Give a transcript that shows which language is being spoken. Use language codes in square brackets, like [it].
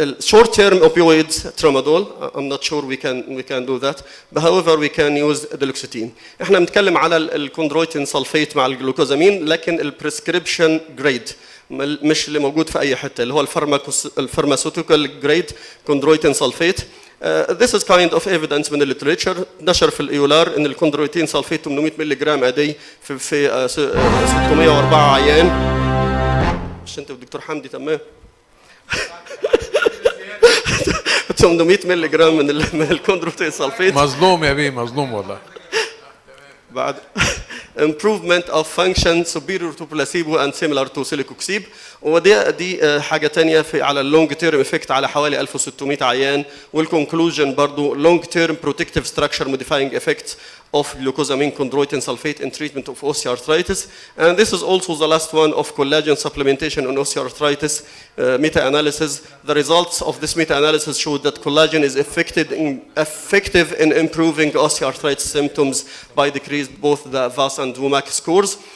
[en] Short-term opioids, tramadol, I'm not sure we can do that. But however, we can use duloxetine. [ar] احنا بنتكلم على الكوندرويتين سلفيت مع الجلوكوزامين، لكن البريسكريبشن جريد مش اللي موجود في اي حته، اللي هو الفارماسيوتيكال جريد كوندرويتين سلفيت. [en] This is kind of evidence [ar] من الليتريتشر. نشر في الايولار ان الكوندرويتين سلفيت 800 مللي جرام ادي في 604 عيان. مش انت والدكتور حمدي تمام؟ 800 مللي جرام من الكوندرويتين سلفيت. مظلوم يا بيه، مظلوم والله. [en] بعد improvement of function superior to placebo and similar to silicoxib. [ar] ودي حاجه ثانيه في على [en] اللونج term effect [ar] على حوالي 1600 عيان. والكونكلوجن برضو [en] long term protective structure modifying effects of glucosamine chondroitin sulfate in treatment of osteoarthritis. And this is also the last one of collagen supplementation on osteoarthritis meta-analysis. The results of this meta-analysis showed that collagen is effective in improving osteoarthritis symptoms by decreased both the VAS and WOMAC scores.